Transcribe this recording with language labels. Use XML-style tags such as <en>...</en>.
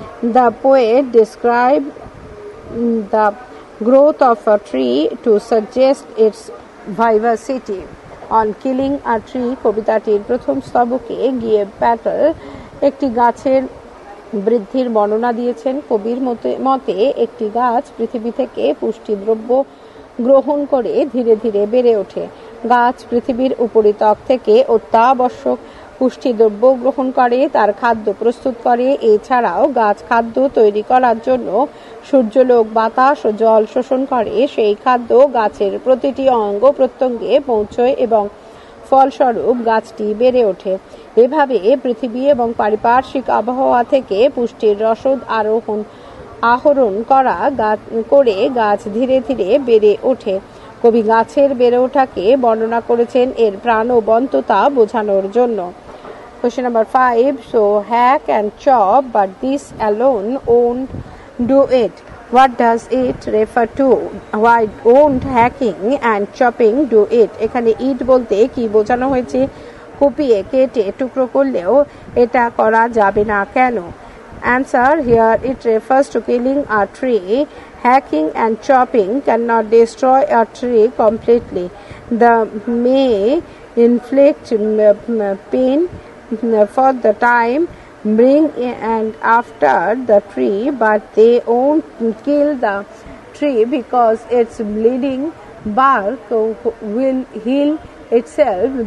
<en>The poet described the growth of a tree to suggest its vivacity.</en> <bn>On killing a tree কবিতাটির প্রথম স্তবকে Gibbs Patel একটি গাছের বৃদ্ধির বর্ণনা দিয়েছেন। কবির মতে একটি গাছ পৃথিবী থেকে পুষ্টিদ্রব্য গ্রহণ করে ধীরে ধীরে বেড়ে ওঠে। গাছ পৃথিবীর উপরিতল থেকে অত্যাবশ্যক পুষ্টিদ্রব্য গ্রহণ করে, তার খাদ্য প্রস্তুত করে। এছাড়াও গাছ খাদ্য তৈরি করার জন্য সূর্যলোক, বাতাস ও জল শোষণ করে। সেই খাদ্য গাছের প্রতিটি অঙ্গ প্রত্যঙ্গে পৌঁছয় এবং ফলস্বরূপ গাছটি বেড়ে ওঠে। এভাবে পৃথিবী এবং পারিপার্শ্বিক আবহাওয়া থেকে পুষ্টির রসদ আহরণ করে গাছ ধীরে ধীরে বেড়ে ওঠে। কবি গাছের বেড়ে ওঠাকে বর্ণনা করেছেন এর প্রাণবন্ততা বোঝানোর জন্য।</bn> <en>Question number 5. So hack and chop, but this alone won't do it. What does it refer to? Why won't hacking and chopping do it?</en> <bn>এখানে ইট বলতে কি বোঝানো হয়েছে? কুপিয়ে কেটে টুকরো করলেও এটা করা যাবে না কেন?</bn> <en>Answer. Here it refers to killing a tree. Hacking and chopping cannot destroy a tree completely. They may inflict pain for the time bring and after the tree, but they won't kill the tree because its bleeding bark will heal itself.</en>